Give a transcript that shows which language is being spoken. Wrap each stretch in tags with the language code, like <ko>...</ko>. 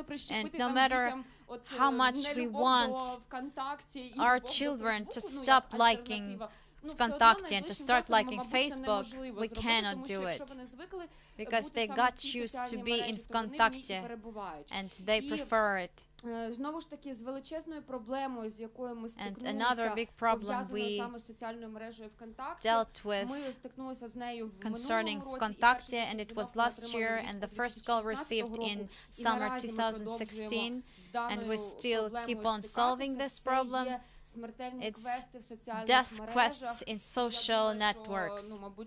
<en>And no matter how much we want our children to stop liking Вконтакте and to start liking Facebook, we cannot do it because they got used to be in Вконтакте and they prefer it.</en> <uk>Знову ж таки, з величезною проблемою, з якою ми стикнулися, пов'язаною саме з соціальною мережею ВКонтакті, ми стикнулися з нею в минулому році,</uk> <en>and it was last year, and the first call received in summer 2016, and we still keep on solving this problem. It's death quests in social networks.</en>